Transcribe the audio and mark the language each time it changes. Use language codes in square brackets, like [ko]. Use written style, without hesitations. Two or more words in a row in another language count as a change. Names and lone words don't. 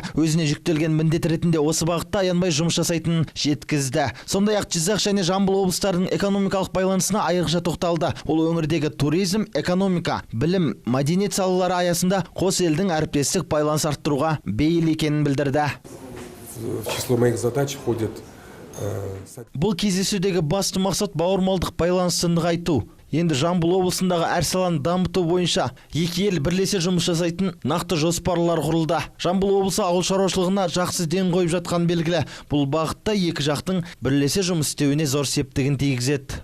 [kk] Өзіне жүктелген міндет ретінде осы бағытта аянбай жұмыс жасайтынын жеткізді. Сондай-ақ Жизақ және Жамбыл облыстарының экономикалық байланысына айрықша тоқталды. Ол өңірдегі туризм, экономика, білім, мәдениет салалары аясында қос елдің әріптестік байланыс арттыруға бейіл екенін білдірді. [ru] В число моих задач входит... [kk] Бұл кездесудегі басты мақсат бауырмалдық байланысты нығайту. Енді Жамбыл облысындағы әр саланы дамыту бойынша екі ел бірлесе жұмыс жасайтын нақты жоспарлар құрылды. Жамбыл облысы ауыл шаруашылығына жақсы ден қойып жатқан белгілі. Бұл бағытта екі жақтың бірлесе жұмыс істеуіне зор септігін тигізеді.